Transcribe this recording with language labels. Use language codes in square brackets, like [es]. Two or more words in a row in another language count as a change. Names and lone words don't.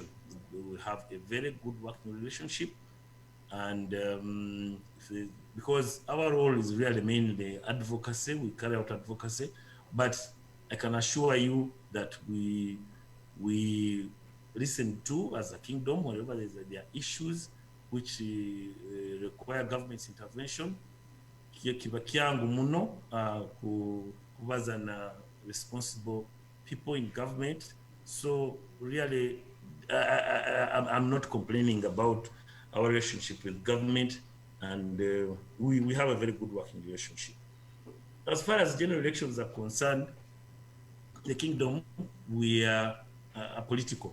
[en] We have a very good working relationship, and because our role is really mainly advocacy, we carry out advocacy, but I can assure you that we listen to, as a kingdom, whenever there are issues which require government's intervention. [nyo] Kiba kyangu muno kubaza na [en] responsible people in government. So really, I'm not complaining about our relationship with government, and we have a very good working relationship. As far as general elections are concerned, the kingdom, we are political.